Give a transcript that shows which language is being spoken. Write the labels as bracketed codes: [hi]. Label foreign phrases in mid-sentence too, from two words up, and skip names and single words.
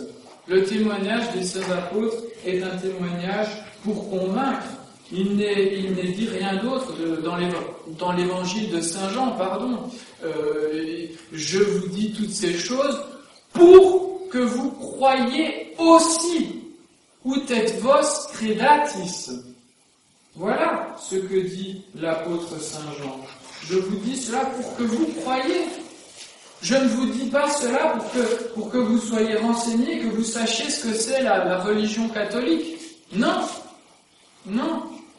[fr] Le témoignage des saints apôtres est un témoignage pour convaincre. Il n'est dit rien d'autre dans l'évangile de Saint Jean, pardon. Je vous dis toutes ces choses pour que vous croyiez aussi. [la] Ut et vos credatis. [fr] Voilà ce que dit l'apôtre Saint Jean. Je vous dis cela pour que vous croyiez. Je ne vous dis pas cela pour que vous soyez renseignés, que vous sachiez ce que c'est la religion catholique. Non, non.